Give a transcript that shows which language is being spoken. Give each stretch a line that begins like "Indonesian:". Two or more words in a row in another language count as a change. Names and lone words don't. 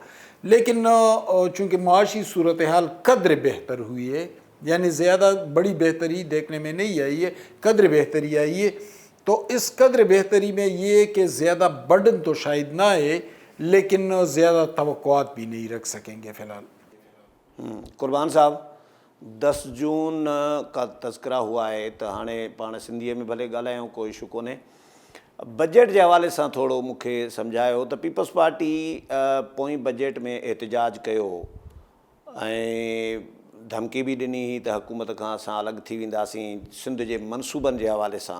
Urdu: لیکن چونکہ معاشی صورتحال قدر بہتر ہوئی ہے, یعنی زیادہ بڑی بہتری دیکھنے میں نہیں آئی ہے, قدر بہتری آئی ہے, تو اس قدر بہتری میں یہ کہ زیادہ برڈن تو شاید نہ آئے, لیکن زیادہ توقعات بھی نہیں رکھ سکیں گے فی الحال. قربان صاحب, 10 جون کا تذکرہ ہوا ہے تو
Sindhi: हाणे पाण सिंधीअ में भले ॻाल्हायूं, कोई इशू कोन्हे. बजट जे हवाले सां थोरो मूंखे सम्झायो त पीपल्स पार्टी पोइ बजट में एहतिजाज कयो ऐं धमकी बि ॾिनी हुई त हुकूमत खां असां अलॻि थी वेंदासीं सिंध जे मनसूबनि जे हवाले सां.